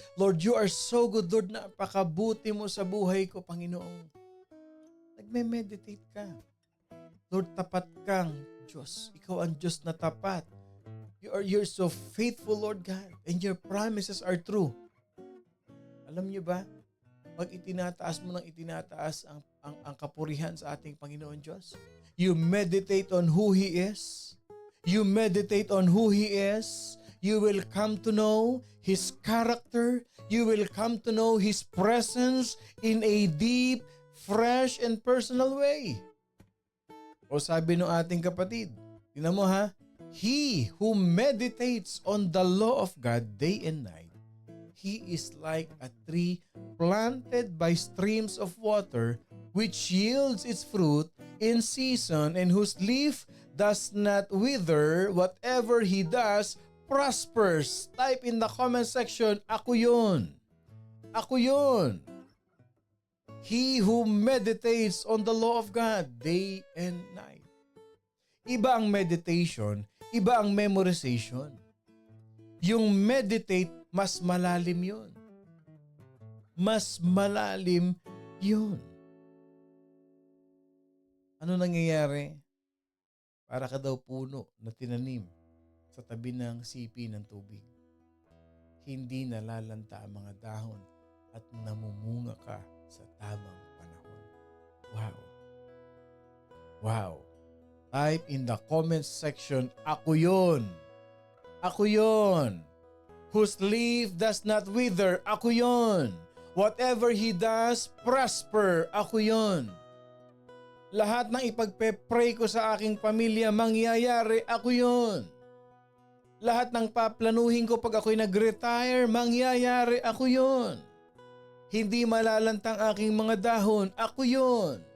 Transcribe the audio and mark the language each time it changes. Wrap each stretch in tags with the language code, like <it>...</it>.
<tl>Lord,</tl> <en>you are so good.</en> <tl>Lord, napakabuti mo sa buhay ko, Panginoon. Nagme-meditate ka. Lord, tapat kang Diyos. Ikaw ang Diyos na tapat.</tl> <en>You're so faithful, Lord God. And your promises are true.</en> <tl>Alam niyo ba? Pag itinataas mo ng itinataas ang kapurihan sa ating Panginoon Diyos,</tl> <en>you meditate on who He is. You meditate on who He is. You will come to know His character. You will come to know His presence in a deep, fresh and personal way.</en> <tl>O sabi ng ating kapatid, tingnan mo ha,</tl> <en>he who meditates on the law of God day and night, he is like a tree planted by streams of water, which yields its fruit in season and whose leaf does not wither. Whatever he does prospers. Type in the comment section,</en> <tl>ako yun. Ako yun.</tl> <en>He who meditates on the law of God day and night.</en> <tl>Iba ang meditation, iba ang memorization. Yung meditate, mas malalim yun. Mas malalim yun. Ano nangyayari? Para ka daw puno na tinanim sa tabi ng sipi ng tubig. Hindi nalalanta ang mga dahon at namumunga ka sa tamang panahon.</tl> <en>Wow. Wow. Type in the comment section,</en> <tl>ako yun. Ako yun.</tl> <en>Whose leaf does not wither,</en> <tl>ako yun.</tl> <en>Whatever he does, prosper,</en> <tl>ako yun. Lahat ng ipagpe-pray ko sa aking pamilya, mangyayari, ako yun. Lahat ng paplanuhin ko pag ako'y nag-retire, mangyayari, ako yun. Hindi malalantang aking mga dahon, ako yun.</tl>